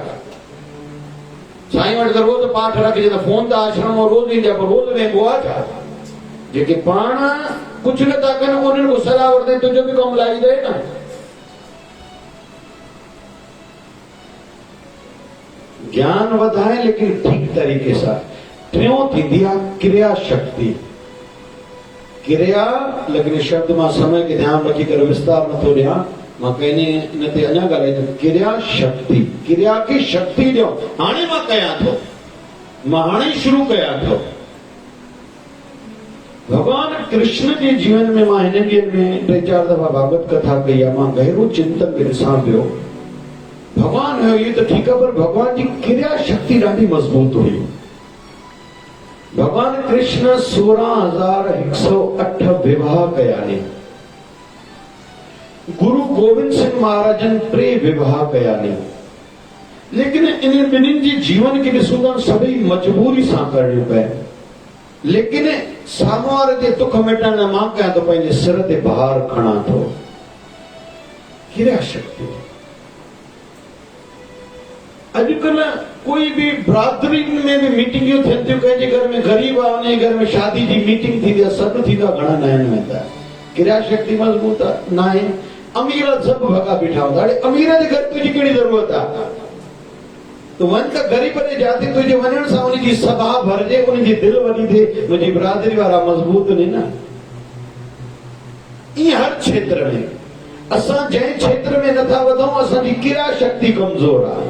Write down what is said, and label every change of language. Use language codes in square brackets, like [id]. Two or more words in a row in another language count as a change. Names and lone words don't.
[sd] साईं वटि त रोज़ पाठ रखिजे, त फोन त आश्रम रोज़ ईंदा, पर रोज़ वेंदो आहे छा? जेके पाण कुझु नथा कनि उन्हनि को सलाह वठंदे तुंहिंजो बि कमु लाई ॾे न। ज्ञान वधाए लेकिन ठीक तरीके सां। टियों थींदी आहे क्रिया शक्ति। क्रिया, लेकिन शब्द मां समय के ध्यान रखी करे विस्तार नथो ॾियां, मां कहने इन ते अञा ॻाल्हाईंदुमि। क्रिया शक्ति, क्रिया खे शक्ति ॾियो। हाणे मां कयां थो, मां हाणे शुरू कयां थो। भगवान कृष्ण के जीवन में मां हिन ॾींहंनि में 3-4 दफ़ा भागवत कथा कई आहे। मां गहरो चिंतन में ॾिसां पियो, भगवान हुयो [hi] ये तो ठीक है, [sd] पर भगवान जी क्रिया शक्ति ॾाढी मजबूत हुई। भगवान कृष्ण 16,108 विवाह कया आहिनि। गुरु गोविंद सिंह महाराजन 3 विवाह कया आहिनि। लेकिन इन ॿिन्हिनि जी जीवन खे ॾिसूं था सभई मजबूरी सां करणियूं पए। लेकिन साम्हूं वारे जे दुख मिटण लाइ मां कयां थो पंहिंजे सिर ते भार खणा थो। क्रिया शक्ति। अॼुकल्ह कोई भी बरादरी में भी मीटिंगियूं थियनि थियूं, कंहिंजे घर में गरीब आहे उनजे घर में शादी जी मीटिंग थींदी आहे, सॾु थींदो आहे, घणा न आहिनि वेंदा। क्रिया शक्ति मजबूत आहे न आहे। अमीर सभु भॻा बीठा हूंदा। हाणे अमीर जे घर तुंहिंजी कहिड़ी ज़रूरत आहे? तो वञ त ग़रीब जे जाते तुंहिंजे वञण सां उनजी सभा भरजे, उनजी दिलि वॾी थिए, मुंहिंजी बिरादरी वारा मज़बूत आहिनि न। ईअं हर क्षेत्र में असां जंहिं क्षेत्र में नथा वधूं, असांजी क्रिया शक्ति कमज़ोर आहे।